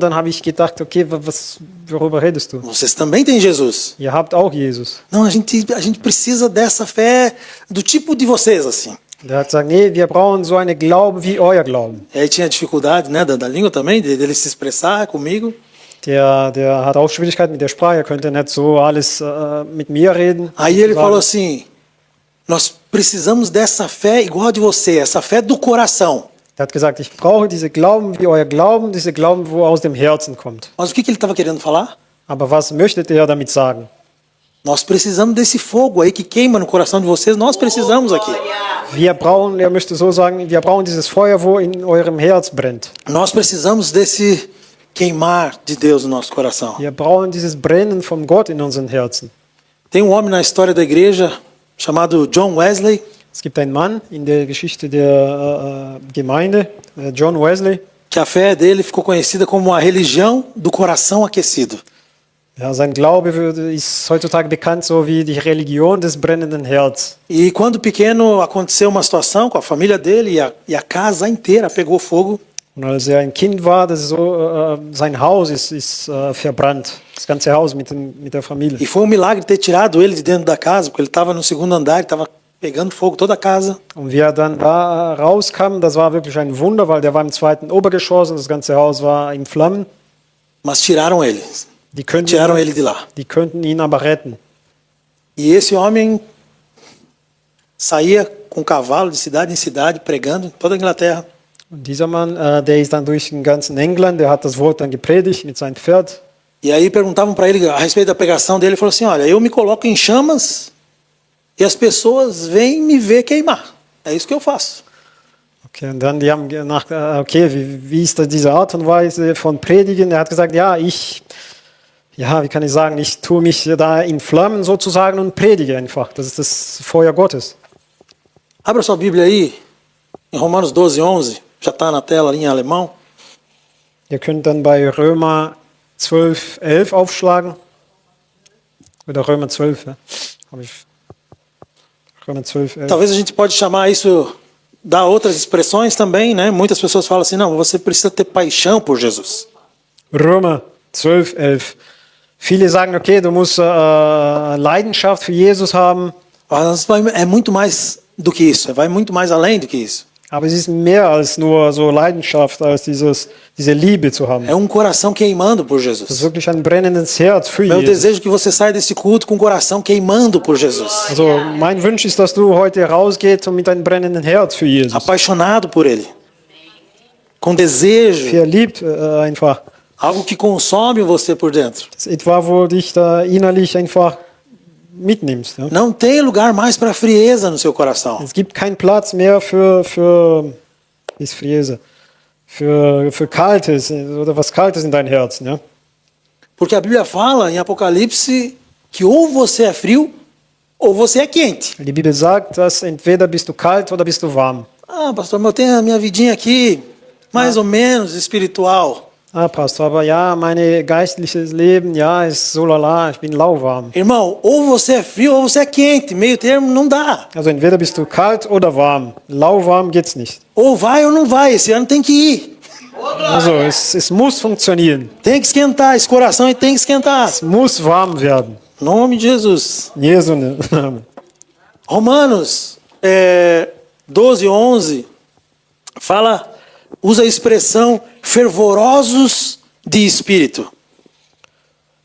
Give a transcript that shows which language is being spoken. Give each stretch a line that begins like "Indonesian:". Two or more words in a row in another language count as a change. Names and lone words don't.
German: Dann habe ich gedacht, okay, worüber redest du?
Portuguese: Vocês também têm Jesus.
German: Ihr habt auch Jesus.
Portuguese: Não, a gente precisa dessa fé do tipo de vocês, assim.
German: Der hat gesagt, nee, wir brauchen so eine Glauben wie euer Glauben.
Portuguese: E aí tinha dificuldade, né, da língua também, dele se expressar comigo.
German: Der hat auch Schwierigkeiten mit der Sprache, er könnte nicht so alles mit mir reden.
Portuguese: Aí ele falou assim, nós precisamos dessa fé igual a de você, essa fé do coração.
German: Er hat gesagt, ich brauche diese Glauben wie euer Glauben, diese Glauben, wo aus dem Herzen kommt.
Portuguese: Mas o que ele estava querendo falar?
German: Aber was möchte er damit sagen?
Portuguese: Nós precisamos desse fogo aí que queima no coração de vocês, nós precisamos aqui.
German: Wir brauchen, er möchte so sagen, wir brauchen dieses Feuer, wo in eurem Herz brennt.
Portuguese: Nós precisamos desse queimar de Deus no nosso coração.
German: Wir brauchen dieses Brennen von Gott in unseren Herzen.
Portuguese: Tem um homem na história da igreja chamado John Wesley.
German: Es gibt einen Mann in der Geschichte der Gemeinde, John Wesley.
Portuguese: Que a fé dele ficou conhecida como a religião do coração aquecido.
German: Ja, sein Glaube ist heutzutage bekannt so wie die Religion des brennenden Herzens.
Portuguese: E quando pequeno aconteceu uma situação com a família dele e a casa inteira pegou fogo.
German: Und als er ein Kind war, sein Haus ist verbrannt, das ganze Haus mit der Familie.
Portuguese: E foi Milagre ter tirado ele de dentro da casa, porque ele estava no segundo andar, estava pegando fogo toda a casa.
German: Und wie er dann da rauskam, das war wirklich ein Wunder, weil der war im 2. Obergeschoss und das ganze Haus war in Flammen.
Portuguese: Mas tiraram ele. Tiraram ele de lá.
German: Die könnten ihn aber retten.
Portuguese: E esse homem saía com cavalo de cidade em cidade, pregando em toda a Inglaterra.
German: Und dieser Mann, der ist dann durch den ganzen England, der hat das Wort dann gepredigt mit seinem Pferd.
Portuguese: E aí perguntavam para ele a respeito da pregação dele, ele falou assim, olha, eu me coloco em chamas e as pessoas vêm me ver queimar. É isso que eu faço.
German: Okay, und dann die haben nach, okay, wie ist das diese Art und Weise von Predigen? Er hat gesagt, wie kann ich sagen, ich tue mich da in Flammen sozusagen und predige einfach. Das ist das Feuer Gottes.
Portuguese: Abra sua Bíblia aí, em Romanos 12:11, já está na tela ali em alemão.
German: Ihr könnt dann bei Römer 12:11 aufschlagen. Oder Römer 12, ja. Habe ich. Römer 12:11.
Portuguese: Talvez a gente pode chamar isso, dar outras expressões também, né? Muitas pessoas falam assim, não, você precisa ter paixão por Jesus.
German: Römer 12:11. Viele sagen, okay, du musst Leidenschaft für Jesus haben.
Portuguese: Mas é muito mais do que isso, vai muito mais além do que isso.
German: Aber es ist mehr als nur so Leidenschaft, als diese Liebe zu haben.
Portuguese: É coração queimando por
German: Das ist
Portuguese: Jesus.
German: wirklich ein brennendes Herz für
Portuguese: Meu
German: Jesus.
Portuguese: desejo é que você saia desse culto com o coração queimando por Jesus.
German: Also mein Wunsch ist, dass du heute rausgehst und mit einem brennenden Herz für Jesus.
Portuguese: Apaixonado por Ele. Com desejo.
German: Verliebt einfach.
Portuguese: Algo que consome você por dentro.
German: Das ist etwa, wo dich da innerlich einfach mitnimmst. Ja?
Portuguese: Não tem lugar mais para frieza no seu coração.
German: Es gibt keinen Platz mehr für Friese, für Kaltes oder was Kaltes in deinem Herzen. Ja?
Portuguese: Porque a Bíblia fala em Apocalipse que ou você é frio ou você é quente.
German: Die Bibel sagt, dass entweder bist du kalt oder bist du warm.
Portuguese: Ah, pastor, mas eu tenho a minha vidinha aqui, mais ou menos espiritual.
German: Ah, Pastor, aber ja, mein geistliches Leben, ja, ist so lala, ich bin lauwarm.
Portuguese: Irmão, ou você é frio ou você é quente, meio termo não dá.
German: Also entweder bist du kalt oder warm. Lauwarm geht's nicht.
Portuguese: Ou vai ou não vai, esse ano tem que ir.
German: Also es muss funktionieren.
Portuguese: Tem que esquentar, esse coração aí tem que esquentar.
German: Es muss warm werden.
Portuguese: Em nome de Jesus.
German: In Jesu Namen.
Portuguese: Romanos 12:11 usa a expressão fervorosos de espírito.